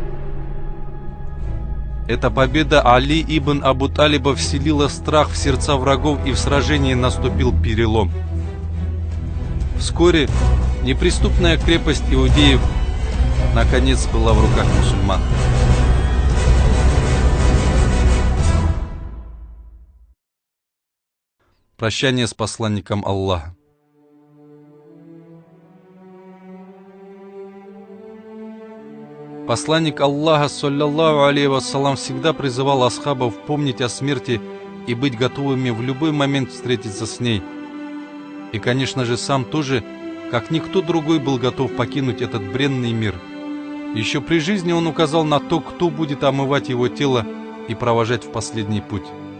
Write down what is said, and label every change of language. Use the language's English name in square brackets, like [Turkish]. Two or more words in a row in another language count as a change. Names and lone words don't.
[Russian] Эта победа Али ибн Абу Талиба вселила страх в сердца врагов, и в сражении наступил перелом. Вскоре неприступная крепость иудеев наконец была в руках мусульман. Прощание с посланником Аллаха. Посланник Аллаха, [Arabic] صلى الله عليه وسلم, [Russian] всегда призывал асхабов помнить о смерти и быть готовыми в любой момент встретиться с ней. И, конечно же, сам тоже, как никто другой, был готов покинуть этот бренный мир. Еще при жизни он указал на то, кто будет омывать его тело и провожать в последний путь.